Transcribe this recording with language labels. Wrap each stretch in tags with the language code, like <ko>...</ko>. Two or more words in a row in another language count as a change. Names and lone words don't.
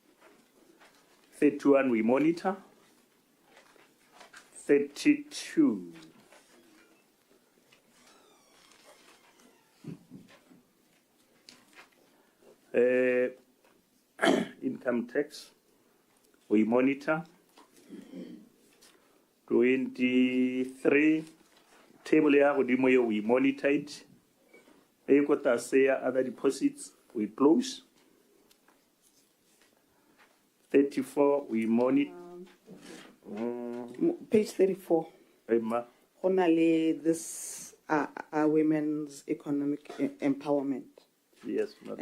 <en>31 we monitor, 32 income tax we monitor,</en> <nso>23 table ya godimo ye</nso> <en>we monitor it,</en> <nso>e ko tlase ya</nso> <en>other deposits we close, 34 we monitor. Page 34. Emma. Only this women's economic empowerment. Yes, madam.</en>